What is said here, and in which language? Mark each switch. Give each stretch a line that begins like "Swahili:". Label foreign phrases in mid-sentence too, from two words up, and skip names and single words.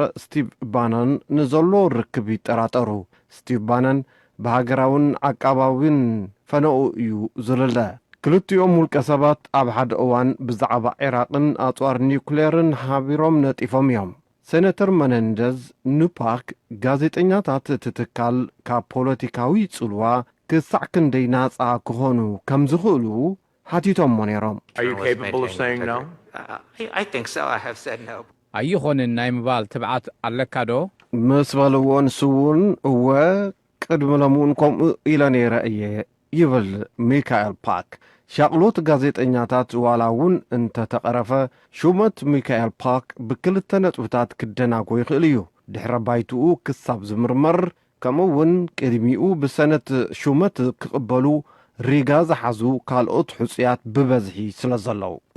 Tigrinya: ስቲቭ ባነን ንዘሎ ርክብ ይጠራጠሩ ስቲቭ ባነን በሃገራውን ዓቃባውን ፈነኡ እዩ ዝለለ ክልቲኦም ውልቀ ሰባት ኣብ ሓደ እዋን ብዛዕባ ኢራቅን ኣጽዋር ኒውክሌርን ሓቢሮም ነጢፎም እዮም ሴኔተር መነንደዝ ንፓክ ጋዜጠኛታት ትትካል ካብ ፖለቲካዊ ጽልዋ ክሳዕ ክንደይ ናጻ ክኾኑ ከም ዝኽእሉ ሓቲቶም ነይሮም
English: Are you capable of saying no? I think so. I have said no.
Tigrinya: ኣይኾንን ናይ ምባል ትብዓት ኣለካ ዶ ምስ በልዎ ንስውን እወ ቅድሚ ለሙን ከምኡ ኢለ ነይረ እየ ይብል ሚካኤል ፓክ ሻቅሎት ጋዜጠኛታት ዋላ እውን እንተተቐረፈ ሹመት ሚካኤል ፓክ ብክልተ ነጥብታት ክደናጎ ይኽእል እዩ ድሕረ ባይትኡ ክሳብ ዝምርመር ከምኡ እውን ቅድሚኡ ብሰነት ሹመት ክቕበሉ ሪጋ ዝሓዙ ካልኦት ሕፁያት ብበዝሒ ስለ ዘለው